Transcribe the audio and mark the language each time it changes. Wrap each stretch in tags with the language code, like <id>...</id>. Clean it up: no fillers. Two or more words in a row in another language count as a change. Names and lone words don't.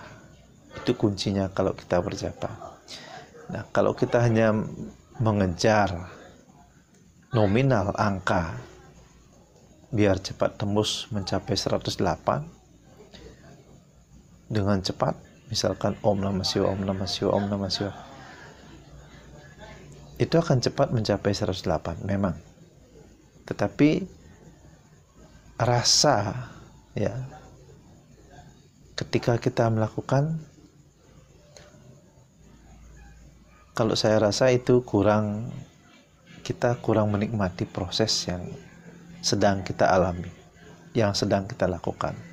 <id>Itu kuncinya kalau kita berjapa. Nah, kalau kita hanya mengejar nominal angka biar cepat tembus mencapai 108 dengan cepat, misalkan</id> <sa>Om Namah Shivaya, Om Namah Shivaya, Om Namah Shivaya,</sa> <id>itu akan cepat mencapai 108 memang. Tetapi rasa ya ketika kita melakukan, kalau saya rasa itu kita kurang menikmati proses yang sedang kita alami, yang sedang kita lakukan.</id>